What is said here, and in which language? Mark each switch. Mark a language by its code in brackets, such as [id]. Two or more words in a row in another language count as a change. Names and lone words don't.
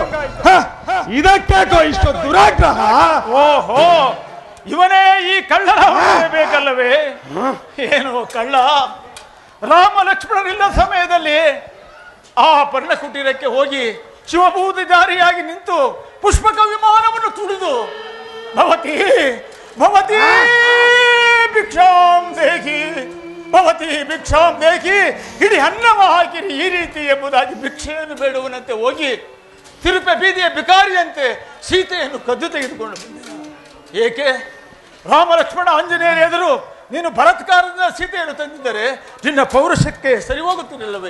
[kn] ಇದಕ್ಕೇಕೋ ಇಷ್ಟು ದುರಾಗ್ರಹ? ಓಹೋ, ಇವನೇ ಈ ಕಳ್ಳರ ಬೇಕಲ್ಲವೇ? ಏನು ಕಳ್ಳ? ರಾಮ ಲಕ್ಷ್ಮಣರಿಲ್ಲ ಸಮಯದಲ್ಲಿ ಆ ಪರ್ಣಕುಟೀರಕ್ಕೆ ಹೋಗಿ ಶಿವಭೂತಧಾರಿಯಾಗಿ ನಿಂತು ಪುಷ್ಪಕ ವಿಮಾನವನ್ನು ತುಳಿದು [sa] ಭವತಿ ಭವತಿ ಭಿಕ್ಷಾಂ ದೇಹಿ ಭವತಿ ಭಿಕ್ಷಾಂ ದೇಹಿ, [kn] ಇಡೀ ಅನ್ನವ ಹಾಕಿರಿ ಈ ರೀತಿ ಎಂಬುದಾಗಿ ಭಿಕ್ಷೆಯನ್ನು ಬೇಡುವನಂತೆ ಹೋಗಿ ತಿರುಪೆ ಬೀದಿಯ ಬಿಕಾರಿಯಂತೆ ಸೀತೆಯನ್ನು ಕದ್ದು ತೆಗೆದುಕೊಂಡು ಬಂದೆ. ಏಕೆ? ರಾಮ ಲಕ್ಷ್ಮಣ ಆಂಜನೇಯರ ಎದುರು ನೀನು ಬಲಾತ್ಕಾರದಿಂದ ಸೀತೆಯನ್ನು ತಂದಿದ್ದರೆ ನಿನ್ನ ಪೌರುಷಕ್ಕೆ ಸರಿ ಹೋಗುತ್ತಿರಲಿಲ್ಲವೇ?